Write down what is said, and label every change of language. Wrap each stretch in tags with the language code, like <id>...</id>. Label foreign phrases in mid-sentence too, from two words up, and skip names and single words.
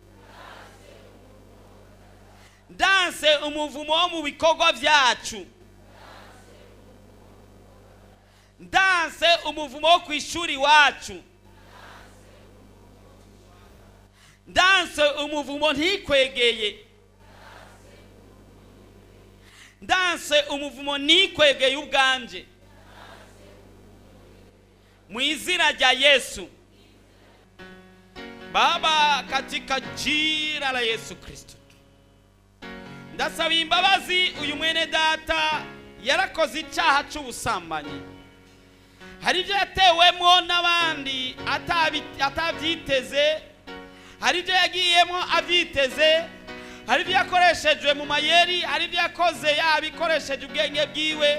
<rn>ndanse umuvumo wo mu bikorwa byacu, ndanse umuvumo wo ku ishuri wacu, ndanse umuvumo ntikwegeye, ndanse umuvumo nikwegeye ubwanje, mu izina rya Yesu.</rn> <sw>Baba, katika jina la Yesu Kristo</sw> <rn>ndasaba imbabazi uyu mwene data yarakoze icyaha cy'ubusambanyi. Hari ibyo yatewemo n'abandi atabyiteze, hari ibyo yagiyemo abyiteze, hari ibyo yakoreshejwe mu mayeri, hari ibyo yakoze yabikoresheje ubwenge bwiwe.</rn>